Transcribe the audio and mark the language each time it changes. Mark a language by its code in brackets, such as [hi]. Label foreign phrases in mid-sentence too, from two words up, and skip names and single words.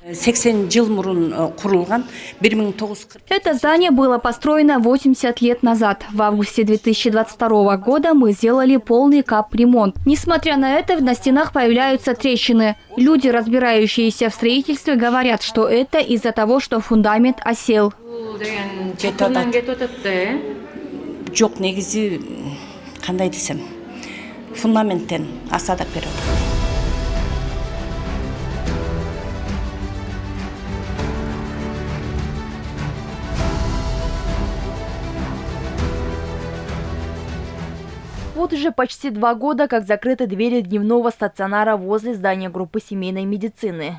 [ru] Это здание было построено 80 лет назад. В августе 2022 года мы сделали полный капремонт. Несмотря на это, на стенах появляются трещины. Люди, разбирающиеся в строительстве, говорят, что это из-за того, что фундамент осел. [kk] Жоқ, негізі қандай десем, фундаменттен асадап береді. [ru] Вот уже почти 2 года, как закрыты двери дневного стационара возле здания группы семейной медицины.